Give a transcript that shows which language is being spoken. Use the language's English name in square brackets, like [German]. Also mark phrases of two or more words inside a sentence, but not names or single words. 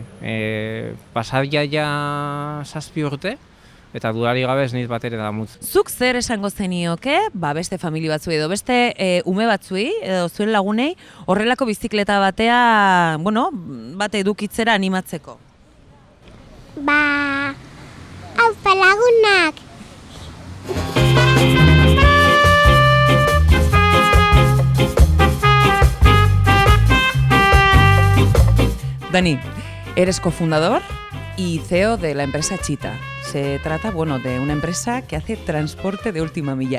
[Basque] Pasadia ja 7 urte, eta dudari gabe ez niz bat ere damutz. Zuk zer esango zenioke, beste famili batzuei edo beste ume batzuei edo zuen lagunei horrelako bizikleta batea, bat edukitzera animatzeko? Aupa lagunak! [Spanish] Dani, eres cofundador y CEO de la empresa Chita. Se trata, de una empresa que hace transporte de última milla.